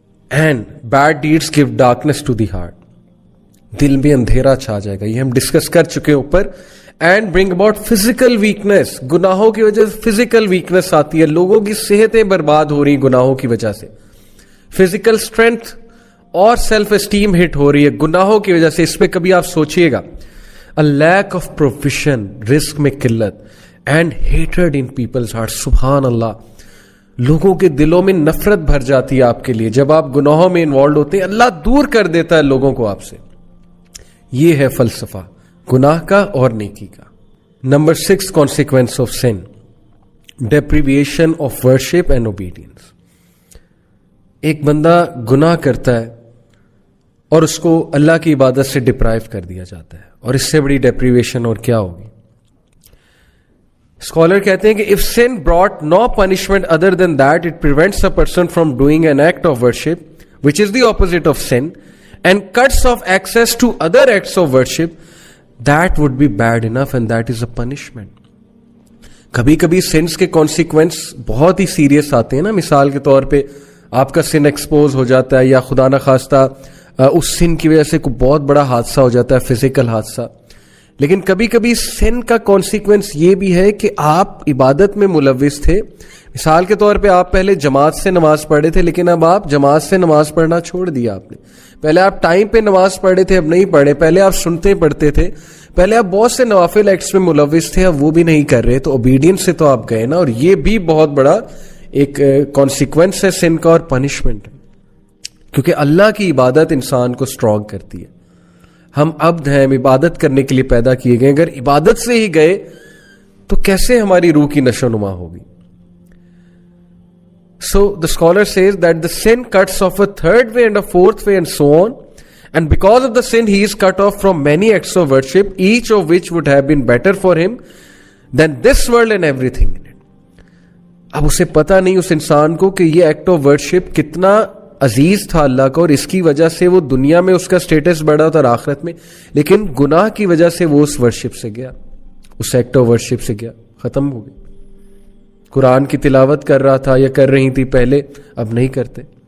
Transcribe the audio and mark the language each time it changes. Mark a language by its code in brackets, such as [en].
[en] and bad deeds give darkness to the heart, [ur] دل میں اندھیرا چھا جائے گا. یہ ہم ڈسکس کر چکے اوپر. [en] and bring about physical weakness, [ur] گناہوں کی وجہ سے فزیکل ویکنیس آتی ہے, لوگوں کی صحتیں برباد ہو رہی گناہوں کی وجہ سے. فزیکل اسٹرینتھ اور سیلف اسٹیم ہٹ ہو رہی ہے گناہوں کی وجہ سے. اس پہ کبھی آپ سوچئے گا. [en] A lack of provision, [ur] رزق میں قلت, [en] and hatred in people's hearts. [ur] سبحان اللہ, لوگوں کے دلوں میں نفرت بھر جاتی ہے آپ کے لیے جب آپ گناہوں میں انوالوڈ ہوتے ہیں. اللہ دور کر دیتا ہے لوگوں کو آپ سے. یہ ہے فلسفہ گناہ کا اور نیکی کا. [en] Number 6, consequence of sin, deprivation of worship and obedience. [ur] ایک بندہ گناہ کرتا ہے اور اس کو اللہ کی عبادت سے ڈپرائیو کر دیا جاتا ہے, اور اس سے بڑی ڈیپریویشن اور کیا ہوگی. اسکالر کہتے ہیں کہ [en] if sin brought no punishment other than that, it prevents a person from doing an act of worship which is the opposite of sin and cuts off access to other acts of worship, that would be bad enough and that is a punishment. [ur] کبھی کبھی since کے consequence بہت ہی serious آتے ہیں نا. مثال کے طور پہ آپ کا سن ایکسپوز ہو جاتا ہے, یا خدا نہ خواستہ اس سن کی وجہ سے کوئی بہت بڑا حادثہ ہو جاتا ہے, فزیکل حادثہ. لیکن کبھی کبھی سن کا کانسیکوینس یہ بھی ہے کہ آپ عبادت میں ملوث تھے. مثال کے طور پہ آپ پہلے جماعت سے نماز پڑھے تھے, لیکن اب آپ جماعت سے نماز پڑھنا چھوڑ دیا آپ نے. پہلے آپ ٹائم پہ نماز پڑھے تھے, اب نہیں پڑھے. پہلے آپ سنتے پڑھتے تھے, پہلے آپ بہت سے نوافل ایکٹس میں ملوث تھے, اب وہ بھی نہیں کر رہے. تو اوبیڈینس سے تو آپ گئے نا, اور یہ بھی بہت بڑا ایک کانسیکوینس ہے سن کا اور پنشمنٹ ہے. کیونکہ اللہ کی عبادت انسان کو اسٹرانگ کرتی ہے. ہم عبد ہیں, ہم عبادت کرنے کے لیے پیدا کیے گئے. اگر عبادت سے ہی گئے تو کیسے ہماری روح کی نشو نما ہوگی. [en] So the scholar says that the sin cuts off a third way and a fourth way and so on, and because of the sin he is cut off from many acts of worship, each of which would have been better for him than this world and everything in it. [ur] اب اسے پتا نہیں اس انسان کو کہ یہ act of worship کتنا عزیز تھا اللہ کا, اور اس کی وجہ سے وہ دنیا میں اس کا سٹیٹس بڑھا تھا اور آخرت میں, لیکن گناہ کی وجہ سے وہ اس ورشپ سے گیا, اس ایکٹ آف ورشپ سے گیا, ختم ہو گئی. قرآن کی تلاوت کر رہا تھا یا کر رہی تھی پہلے, اب نہیں کرتے.